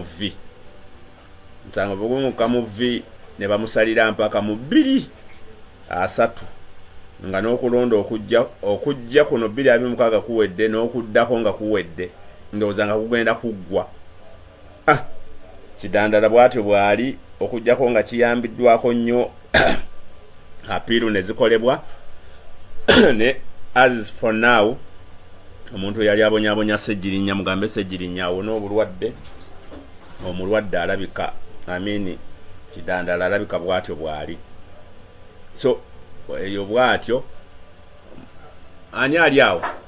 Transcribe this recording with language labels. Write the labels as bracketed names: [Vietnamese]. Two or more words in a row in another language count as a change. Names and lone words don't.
[Ganda] mu vi ne bamusalira mpaka mu 2-3 nga n'okulonda okujja kuno 2-6 kuwedde n'okuddako nga kuwedde ndowooza nga kugenda kuggwa Kidandala bwatyo bwali okujjako nga kiyambiddwako nnyo apiiru ne zikolebwa ne [English] as for now [Ganda] omuntu yali abonyabonya Ssejjirinya mugambe Ssejjirinya awona obulwadde omulwadde alabika Kidandala alabika bwatyo bwali so eyo bwatyo ani ali awo